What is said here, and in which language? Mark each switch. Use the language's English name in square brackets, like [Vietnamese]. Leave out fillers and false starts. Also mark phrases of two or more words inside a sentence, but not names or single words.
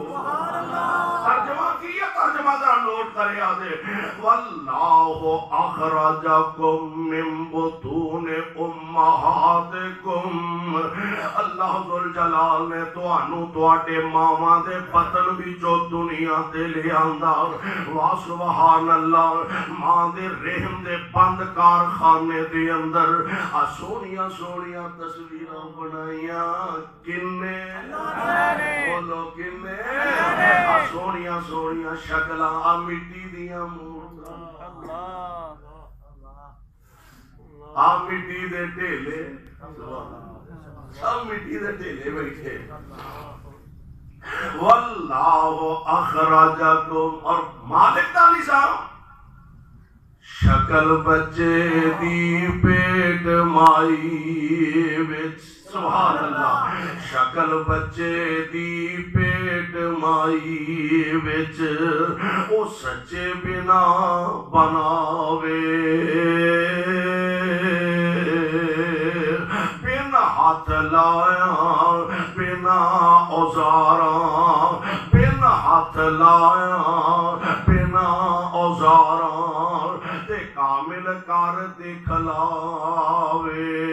[Urdu] ترجمہ کیا، ترجمہ ذرا نوٹ کرے آدھے. [Arabic] واللہ اخرجکم من بطون امہاتکم، [Punjabi] اللہ ذوالجلال نے توانو تواڈے ماواں دے بطن وچوں دنیا تے لے آندا. وا سبحان اللہ. ماں دے رحم دے بند کارخانے دے اندر آ سونیاں سونیاں تصویراں بنائیاں کنے؟ بولو کنے؟ آ سونیاں سونیاں شکلاں آ مٹی دیاں مورتاں، آ مٹی دے ڈھیلے، سب مٹی دے ڈھیلے بیٹھے. واللہ اخرجکم، اور مالک دا نظام شکل بچے دی پیٹ مائی وچ. [Arabic] سبحان اللہ. [Punjabi] شکل بچے دی پیٹ مائی وچ او سچے بنا بناوے، بن ہاتھ لایا بنا اوزاراں، بن ہاتھ لایا بنا اوزاراں تے کامل کر دکھلاوے.